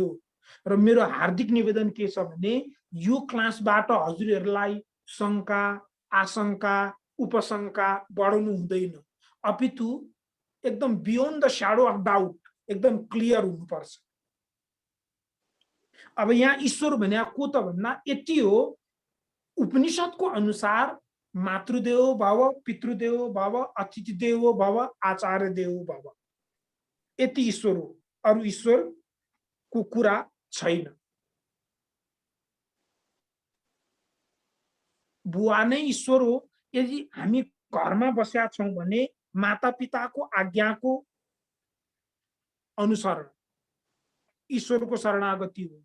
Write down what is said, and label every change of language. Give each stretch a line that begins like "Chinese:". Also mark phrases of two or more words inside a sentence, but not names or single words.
Nepali: र मेरो हार्दिक निवेदन के छ भने यो क्लासबाट हजुरहरूलाई शंका आशंका उपशंका बढाउनु हुँदैन, अपितु एकदम
English: beyond the shadow of doubt
Nepali: एकदम क्लियर हुनुपर्छ। अब यहाँ ईश्वर भने को त भन्दा यति हो, उपनिषदको अनुसार
Sanskrit: मातृदेवो भव, पितृदेवो भव, अतिथि देवो भव, आचार्य देवो भव,
Nepali: यति ईश्वर हो, अरु ईश्वरको कुरा छैन। बुवा नै ईश्वर हो। यदि हामी घरमा बसेका छौं भने माता पिताको आज्ञाको अनुसरण ईश्वरको शरणागति हो।